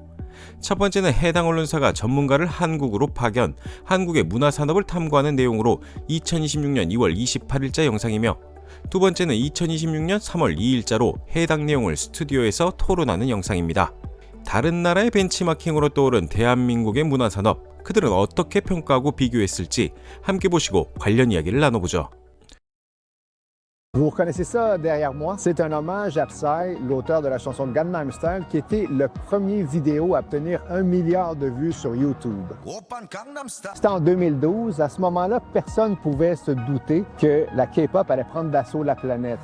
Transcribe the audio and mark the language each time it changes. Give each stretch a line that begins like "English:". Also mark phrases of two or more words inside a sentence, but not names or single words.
Korean: 첫 번째는 해당 언론사가 전문가를 한국으로 파견, 한국의 문화산업을 탐구하는 내용으로 2026년 2월 28일자 영상이며 두 번째는 2026년 3월 2일자로 해당 내용을 스튜디오에서 토론하는 영상입니다. 다른 나라의 벤치마킹으로 떠오른 대한민국의 문화산업, 그들은 어떻게 평가하고 비교했을지 함께 보시고 관련 이야기를 나눠보죠.
French: Vous reconnaissez ça derrière moi? C'est un hommage à Psy, l'auteur de la chanson Gangnam Style, qui était le premier vidéo à obtenir 1 milliard de vues sur YouTube. C'était en 2012. À ce moment-là, personne ne pouvait se douter que la K-pop allait prendre d'assaut la planète.